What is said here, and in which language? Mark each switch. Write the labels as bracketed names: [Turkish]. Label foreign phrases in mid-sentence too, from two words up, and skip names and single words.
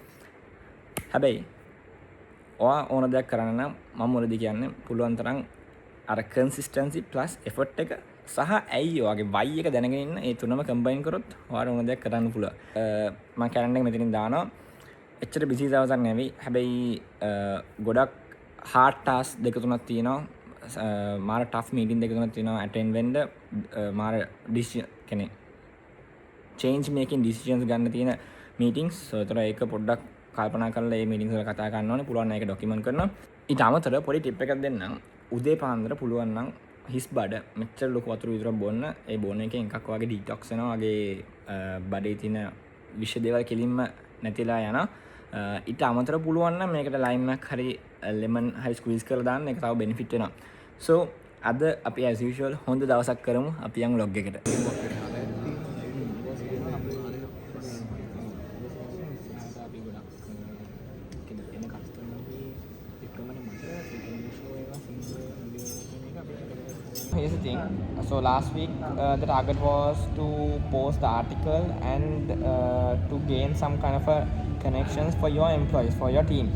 [Sinhala] හැබැයි ඔයා ඕන දෙයක් කරන්න නම් මම මුලදී කියන්නේ පුළුවන් තරම් අර [English] consistency plus effort [Sinhala] එක සහ ඇයි ඔයාගේ why එක දැනගෙන ඉන්න ඒ තුනම කම්බයින් කරොත් ඔයාට ඕන දෙයක් කරන්න පුළුවන්. මම කැලෙන්ඩර් එක මෙතනින් දානවා. එච්චර බිසි දවසක් නෙවෙයි. හැබැයි ගොඩක් [English] hard task [Sinhala] දෙක තුනක් තියෙනවා. මාර [English] tough meeting [Sinhala] දෙක තුනක් තියෙනවා attend වෙන්න. මාර decision කියන්නේ [English] change making decisions [Sinhala] ගන්න තියෙන meetings. so ඒතර ඒක පොඩ්ඩක් කල්පනා කරලා මේ meetings වල කතා කරන්න ඕනේ. පුළුවන් නම් ඒක document කරනවා. ඊට අමතරව පොඩි tip එකක් දෙන්නම්. උදේ පාන්දර පුළුවන් නම් හිස් බඩ මෙච්චර ලොකු වතුර විතරක් බොන්න. ඒ බොන එකෙන් එකක් වගේ ඩීටොක්ස් වෙනවා. වගේ බඩේ තියෙන විෂ දේවල් කෙලින්ම නැතිලා යනවා. ඊට අමතරව පුළුවන් නම් මේකට ලයිම් එකක් හරි ලෙමන් හරි ස්ක්වීස් කරලා දාන්න. ඒක තව බෙනිෆිට් වෙනවා. so අද අපි [English] as usual [Sinhala] හොඳ දවසක් කරමු. අපි යන් vlog එකට. [English] Here's the thing. So last week the target was to post the article and to gain some kind of a connections for your employees, for your team.